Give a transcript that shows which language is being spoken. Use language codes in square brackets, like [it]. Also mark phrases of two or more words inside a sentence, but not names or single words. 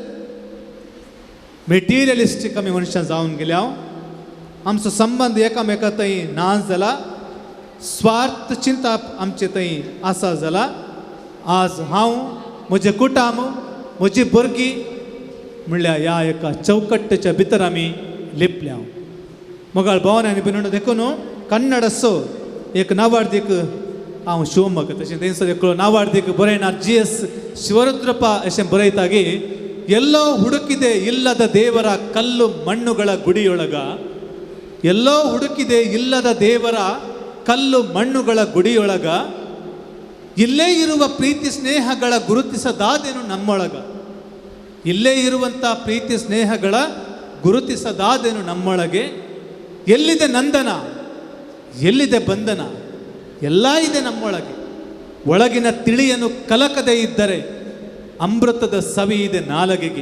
[kok] मेटिरियलिस्टीक आमी मनशां जावन गेल्या आमचो संबंध एकामेका थंय ना जाला स्वार्थ चिंता आमचे थंय आसा जाला आज हांव म्हजें कुटुंब म्हजी भुरगीं म्हणल्यार ह्या एका चौकट्टेच्या भितर आमी लिपल्या मोगाळ भवन आनी भयणीनो देखून कन्नड असो एक नावार्दीक हांव शिवमोग्ग तशें थंयसर एक नावार्दीक बरयणार GS [kn] ಶಿವರುದ್ರಪ್ಪ [kok] अशें बरयता गे [kn] ಎಲ್ಲೋ ಹುಡುಕಿದೆ ಇಲ್ಲದ ದೇವರ ಕಲ್ಲು ಮಣ್ಣುಗಳ ಗುಡಿಯೊಳಗ ಎಲ್ಲೋ ಹುಡುಕಿದೆ ಇಲ್ಲದ ದೇವರ ಕಲ್ಲು ಮಣ್ಣುಗಳ ಗುಡಿಯೊಳಗ ಇಲ್ಲೇ ಇರುವ ಪ್ರೀತಿ ಸ್ನೇಹಗಳ ಗುರುತಿಸದಾದೇನು ನಮ್ಮೊಳಗ ಇಲ್ಲೇ ಇರುವಂಥ ಪ್ರೀತಿ ಸ್ನೇಹಗಳ ಗುರುತಿಸದಾದೇನು ನಮ್ಮೊಳಗೆ ಎಲ್ಲಿದೆ ನಂದನ ಎಲ್ಲಿದೆ ಬಂಧನ ಎಲ್ಲ ಇದೆ ನಮ್ಮೊಳಗೆ ಒಳಗಿನ ತಿಳಿಯನ್ನು ಕಲಕದೇ ಇದ್ದರೆ ಅಮೃತದ ಸವಿ ಇದೆ ನಾಲಗೆಗೆ